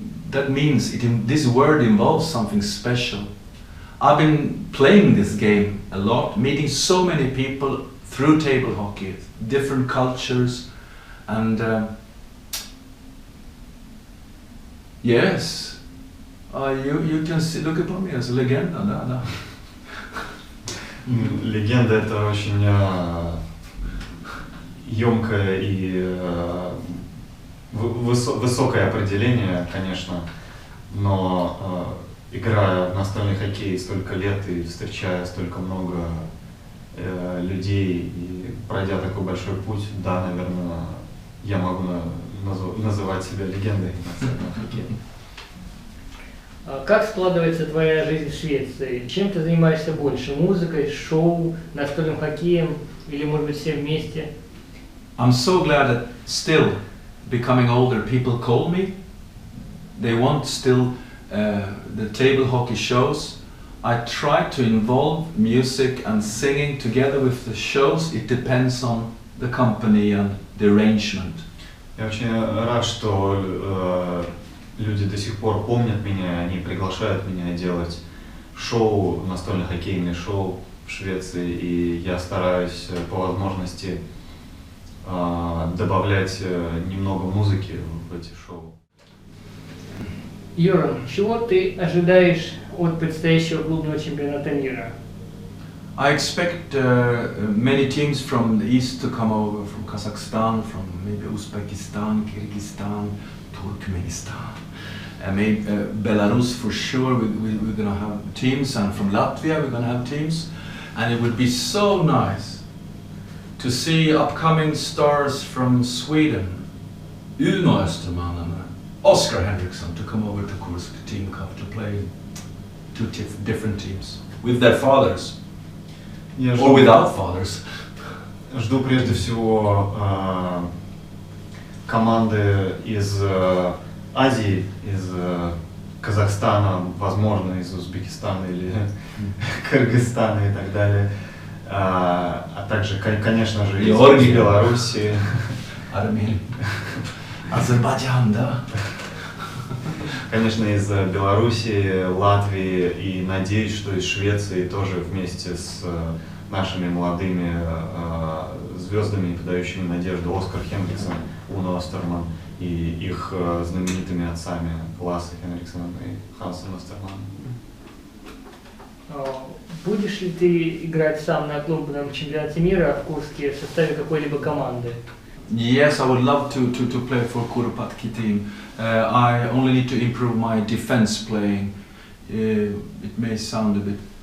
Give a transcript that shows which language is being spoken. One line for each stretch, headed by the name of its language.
English: That means this word involves something special. I've been playing this game a lot, meeting so many people through table hockey, different cultures, and yes, you can look upon me as a legenda.
Russian: Да. Легенда — это очень емкое и высокое определение, конечно, но играя в настольный хоккей столько лет и встречая столько много людей и пройдя такой большой путь, да, наверное, я могу называть себя легендой настольного хоккея. Как складывается твоя жизнь в Швеции? Чем ты занимаешься больше? Музыкой, шоу, настольным хоккеем или, может быть, все вместе?
English: I'm so glad that still, becoming older, people call me. They want still the table hockey shows. I try to involve music and singing together with the shows. It depends on the company and the arrangement.
Russian: Я очень рад, что люди до сих пор помнят меня, они приглашают меня делать шоу, настольно-хоккейные шоу в Швеции, и я стараюсь по возможности добавлять немного музыки в эти шоу. Горан, чего ты ожидаешь от предстоящего клубного чемпионата мира?
English: I expect many teams from the east to come over, from Kazakhstan, from maybe Uzbekistan, Kyrgyzstan, Turkmenistan, and maybe Belarus for sure. We're going to have teams, and from Latvia we're going to have teams, and it would be so nice to see upcoming stars from Sweden, Uno Österman and Oscar Henriksson, to come over to Kursk Team Cup to play two different teams with their fathers. Or without fathers.
Russian: Жду прежде всего команды из Азии, из Казахстана, возможно, из Узбекистана или Кыргызстана и так далее. А также, конечно же, из Белоруссии. Армения. Азербайджан, да? Конечно, из Белоруссии, Латвии и надеюсь, что из Швеции тоже вместе с нашими молодыми звездами, подающими надежду, Оскар Хенриксон, Уно Остерман и их знаменитыми отцами Лассе Хенриксоном и Хансом Остерманом. Будешь ли ты играть сам на клубном чемпионате мира в Курске в составе какой-либо команды?
English: Yes, I would love to play for Kuropatki team. I only need to improve my defense playing. It may sound a bit...